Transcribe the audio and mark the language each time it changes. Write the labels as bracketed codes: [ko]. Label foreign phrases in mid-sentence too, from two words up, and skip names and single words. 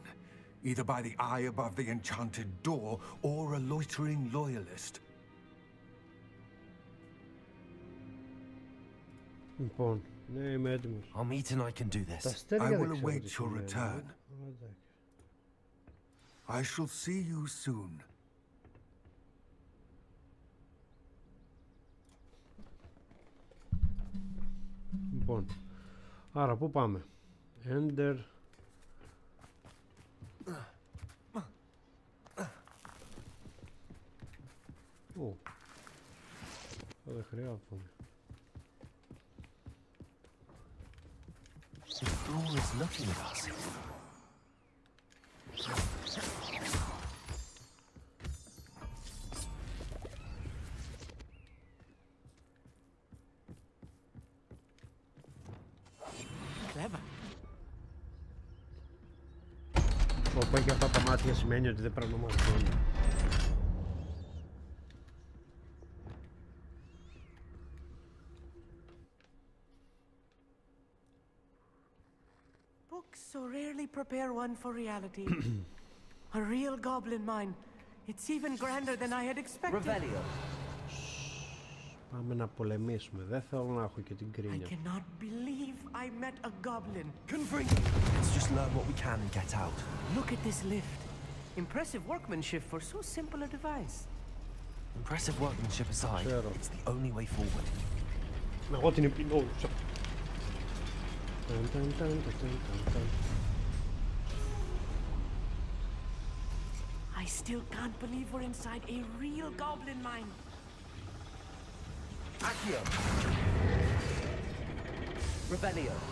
[en] Either by the eye above the enchanted door, or a loitering loyalist. Amit and I can do this. I will await your return. I shall see you soon. [el] Λοιπόν, άρα πού πάμε? Enter. Δεν χρειάζομαι. [en] The door is looking at us. Clever. [el] Όπου έχει αυτά τα μάτια σημαίνει ότι δεν πρέπει να μας δουν. [en] Books so rarely prepare one for reality. A real goblin mine. It's even grander than I had expected. Revelio. [el] Πάμε να πολεμήσουμε. Δεν θέλω να έχω και την κρίνια. [en] I cannot believe I met a goblin. Let's just learn what we can and get out. Look at this lift. Impressive workmanship for so simple a device. Impressive workmanship aside, it's the only way forward. [el] Εγώ την επινόησα. [en] I still can't believe we're inside a real goblin mine. Accio. Revelio.